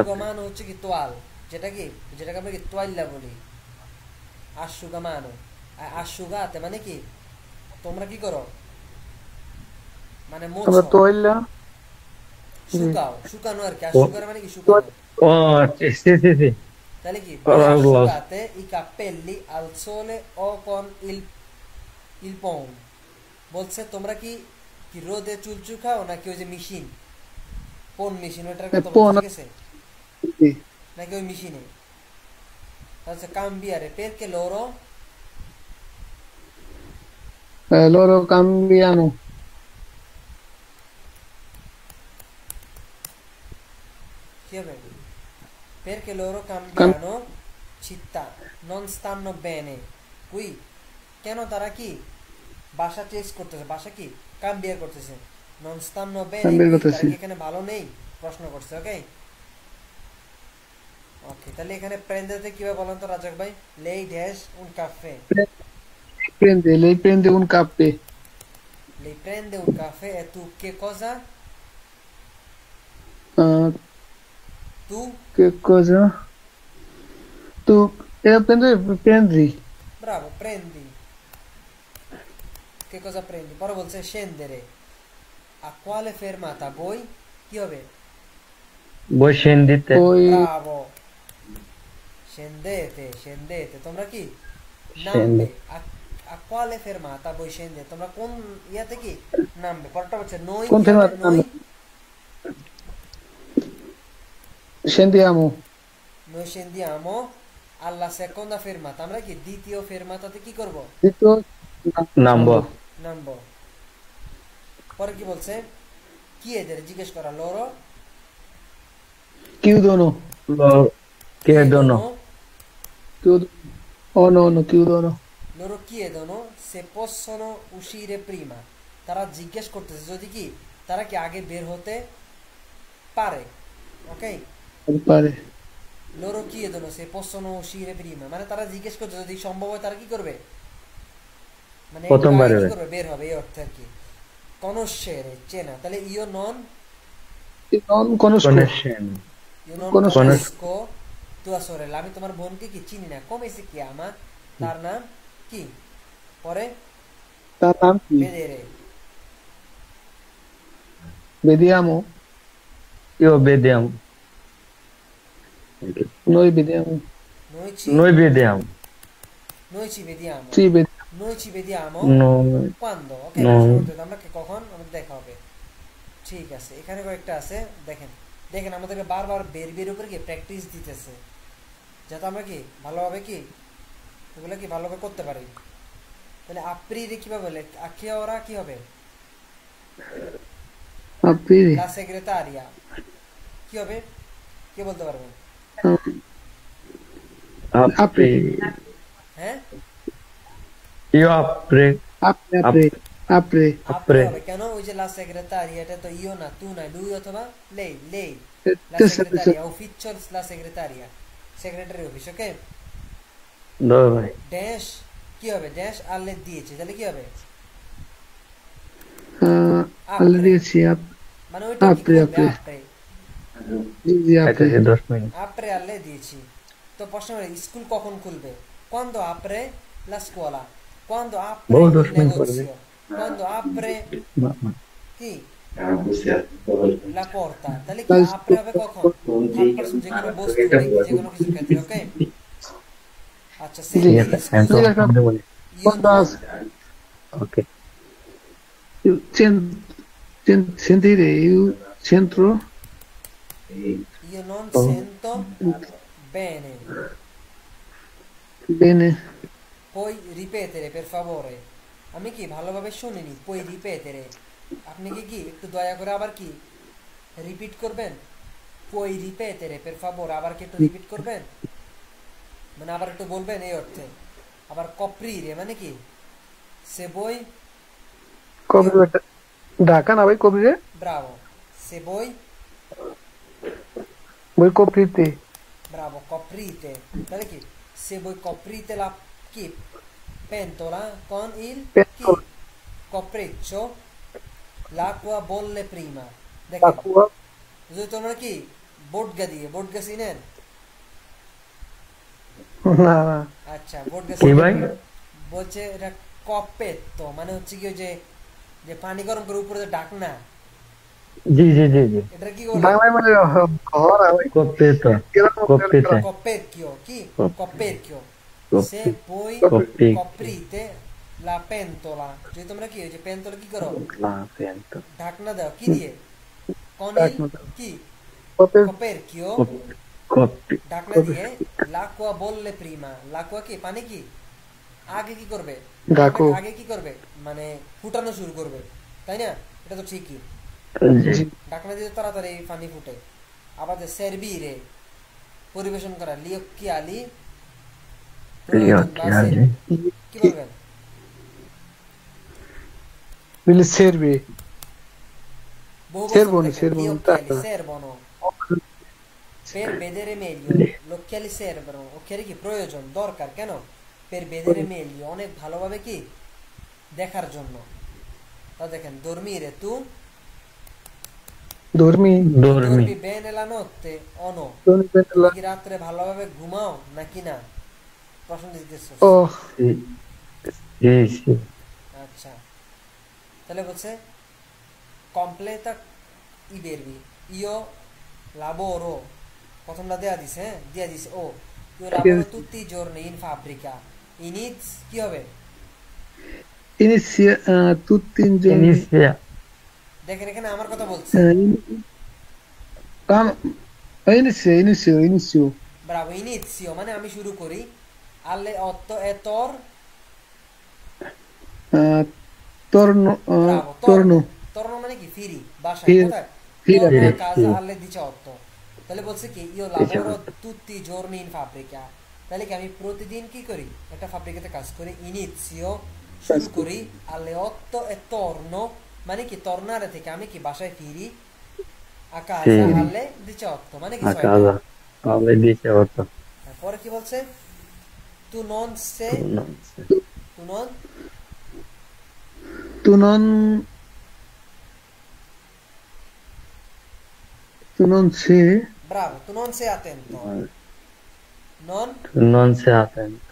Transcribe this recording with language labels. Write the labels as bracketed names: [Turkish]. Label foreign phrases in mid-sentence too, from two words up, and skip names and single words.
[Bangla] asciugamano হচ্ছে কি তোয়াল, যেটাকে আমরা কি তোয়াল্লা বলি, asciugamano। asciugate মানে কি তোমরা কি করো, মানে আমরা মোছো, তো হইলা শুকাও, শুকানো আর কি, asciugare মানে কি শুকানো। [Italian] ও sì sì sì। [Bangla] তাহলে কি [Italian] Parlo- asciugate i capelli al sole o con il pon, [Bangla] বলছে তোমরা কি কি রোদে চুল চুকাও নাকি ওই যে মেশিন, কোন মেশিন ওটার কথা পন। বলছে, ঠিক আছে, নাকি ওই মেশিনে। তাহলে [Italian] cambiare perché loro loro cambiano [Bangla] কি হবে, [Italian] perché loro cambiano città non stanno bene qui, [Bangla] কেন তারা কি বাসা চেঞ্জ করতেছে, বাসা কি কাম্বিয়ার করতেছে, [Italian] non stanno bene Cambiare qui, [Bangla] করতেছে। তারা কি এখানে ভালো নেই, প্রশ্ন করছে। ওকে ওকে, তাহলে এখানে প্রেন্দেতে কিভাবে বলেন তো রাজাক ভাই, [Italian] lei dash un caffè, lei prende un caffè, lei prende un caffè e tu che cosa, uh, tu che cosa? Tu prendi, bravo prendi, che cosa prendi, [Bangla] পরে বলছে [Italian] scendere, a quale fermata, voi [Bangla] কি হবে, [Italian] voi scendete। poi bravo, scendete, [Bangla] তোমরা কি [Italian] Scende। নামবে, a quale fermata voi scendete, [Bangla] তোমরা কোন ইয়াতে কি নামবে। পরেরটা হচ্ছে noi কোন কি হবে, [Italian] fermata noi scendiamo, noi scendiamo alla seconda fermata, আমরা কি দ্বিতীয় ফেরমাতাতে কি করব, dito [Bangla] নামবো। নামবো। পরে কি বলছে, chiedere জিজ্ঞেস করা, [Italian] loro chiudono, Loro chiedono। chiudono, oh no, no, chiudono, loro chiedono se possono uscire prima, [Bangla] তারা জিজ্ঞেস করতেছে যদি কি তারা কি আগে বের হতে পারে। ওকে, [Italian] mi pare, loro chiedono se possono uscire prima, [Bangla] মানে তারা জিজ্ঞেস করছে যদি সম্ভব হয় তারা কি করবে, মানে প্রথম একটু আগে বারে কি করবে, বের হবে, এই অর্থে আর কি। conoscere চেনা, তাহলে [Italian] io non non conosco, Conoscendo। Conosco। conosco tua sorella, [Bangla] আমি তোমার বোনকে কি চিনি না, [Italian] come si chiama, [Bangla] তার নাম কি, পরে তার নাম কি? [Italian] vedere, vediamo, Io vediamo। noi vediamo, noi Noi vediamo। ci vediamo, sì, vediamo, noi ci vediamo No, quando, [Bangla] ওকে, [Italian] No। [Bangla] আমরা কি কখন আমাদের দেখা হবে। ঠিক আছে, এখানে কয়েকটা আছে, দেখেন দেখেন আমাদেরকে বারবার বের উপরে কি প্র্যাকটিস দিতেছে, যাতে আমরা কি ভালোভাবে কি এগুলো কি ভালোভাবে করতে পারি। তাহলে aprire কিভাবে বলে, [Italian] a che ora [Bangla] কি হবে, [Italian] aprire, la segretaria [Bangla] কি হবে, কে বলতে পারবেন, [Italian] apri। [Bangla] হ্যাঁ [Italian] Io apri। apre, apre, apre, আপরে Apre. [Bangla] হবে কেন? ওই যে লা সেক্রেটারিয়া, এটা তো ইও না, তু না, lui অথবা [Italian] lei, lei, la terza persona, segretaria, ufficio la segretaria, [Bangla] সেক্রেটারি অফিস, ওকে? দোয়া ভাই। ড্যাশ কি হবে? ড্যাশ আলে দিয়েছে, তাহলে কি হবে? [Italian] alle আপরে, 10, [Bangla] মানে ওইটা কি [Italian] apre, [Bangla] করবে? [Italian] apre, আপরে, sì, apre, [Bangla] খাইতেছি 10 মিনিট। আপরে আলে দিয়েছি। তো প্রশ্ন হলো, স্কুল কখন খুলবে? [Italian] quando apre la scuola, quando apre [Bangla] বহু [Italian] il [Bangla] 10 মিনিট পড়বে। [Italian] negozio, quando apre কি la porta, [Bangla] তাহলে কি [Italian] la [Bangla] আপরে হবে কখন? থার্ড পারসন যে কোনো বস্তু, ব্যক্তি, যে কোনো কিছুর ক্ষেত্রে, ওকে? আচ্ছা, [Italian] sì, [Bangla] ঠিক [Italian] সেন্টি [Bangla] আছে, আমি [Italian] স্কুসা, [Bangla] তোমার সামনে বলি। ইউ [Italian] quando নন, [Bangla] ওকে। [Italian] sentire il centro, io non ও sento bene, bene, puoi ripetere per favore, [Bangla] আমি কি ভালোভাবে শুনিনি, [Italian] puoi ripetere, [Bangla] আপনি কি কি একটু দয়া করে আবার কি রিপিট করবেন? [Italian] puoi ripetere per favore, [Bangla] আবার কি একটু রিপিট করবেন, মানে আবার একটু বলবেন এই অর্থে। আবার coprire মানে কি? [Italian] se vuoi, [Bangla] কি হবে? coprire, ঢাকা না ভাই coprire, [Italian] bravo, se vuoi, voi coprite, bravo, coprite, [Bangla] তাহলে কি? [Italian] se voi coprite la কি pentola con il কি pentola, copreccio, l'acqua bolle prima, [Bangla] দেখেন [Italian] acqua, [Bangla] যদি তোমরা কি বোটগা দিয়ে, বোটগা চিনেন? না, না, আচ্ছা, বোটগা কি ভাই? বলছে এটা কপেত্তো, মানে হচ্ছে কি ওই যে যে পানি গরম করে উপরে যে ডাকনা, জি জি জি জি। এটা কি বলে? বাংলায় মানে ঘর আর ওই [Italian] কপ্পিতো। [Bangla] গ্রাম [Italian] কপ্পিতে। Coperchio, chi? Coperchio. Se কপ্পি voi কপ্পি coprite la pentola, [Bangla] যদি তোমরা কি ওই যে পেন্তলা কি করো? না পেন্ট। ঢাকনা দাও কি দিয়ে? [Italian] Con il কি? কপের Coperchio, কপ্পি [Bangla] ঢাকনা দিয়ে [Italian] l'acqua bolle prima. l'acqua [Bangla] কি? পানি কি? আগে কি করবে? ডাকো, আগে কি করবে? মানে ফুটানো শুরু করবে, তাই না? এটা তো ঠিকই, জি। জি, ঢাকনা দিয়ে তাড়াতাড়ি পানি ফুটে। আবার যে servire, পরিবেশন করা, লিওক্কিয়ালি, প্রয়োজন বা [Italian] লিওকিয়ালি। [Bangla] কি বলবেন? [Italian] il serve, [Bangla] বহু বছর [Italian] servono, [Bangla] দেখেন, gli [Italian] servono occhiali tanto, servono per vedere meglio, gli occhiali servono, occhiali [Bangla] কি প্রয়োজন, দরকার, কেন? [Italian] per vedere meglio, [Bangla] অনেক ভালোভাবে কি দেখার জন্য। তা দেখেন, [Italian] dormire, tu dormi, dormi dormi bene la notte o no, dormi bene [Bangla] তুমি [Italian] la, [Bangla] কি রাত্রে ভালোভাবে ঘুমাও নাকি না? প্রশ্ন জিজ্ঞেস করছে। oh, [Italian] sì sì sì [Bangla] আচ্ছা, তাহলে বলছে [Italian] completa i verbi, io lavoro, [Bangla] প্রথমটা দেয়া দিছে, হ্যাঁ দিয়া দিছে, ও [Italian] io lavoro tutti i giorni in fabbrica, iniz [Bangla] কি হবে? [Italian] inizia tutti i giorni, inizia [Bangla] দেখেন এখানে আমার কথা বলছে, [Italian] ah, inizio, [Bangla] ব্রাভো, inizio মানে আমি শুরু করি, [Italian] alle 8 e tor, eh, torno, bravo, torno, [Bangla] torno মানে কি? ফিরি বাসায়, Fir- কোথায়? fira, [Italian] torno a [Bangla] Firi, [Italian] casa sì. alle 18, [Bangla] তাহলে বলছে কি [Italian] io lavoro tutti i giorni in fabbrica, [Bangla] তাহলে কি আমি প্রতিদিন কি করি? একটা ফাব্রিকাতে কাজ করি। inizio শুরু করি, [Italian] alle 8 e torno [Bangla] মানে কি tornare থেকে আমি কি বাসায় ফিরি, [Italian] a casa Sì. alle 18 [Bangla] মানে কি [Italian] a [Bangla] 6টা। [Italian] casa alle 18 [Bangla] পরে কি বলছে? [Italian] tu non sei, non so. tu non tu non, tu non sei, bravo, tu non sei attento, non non sei attento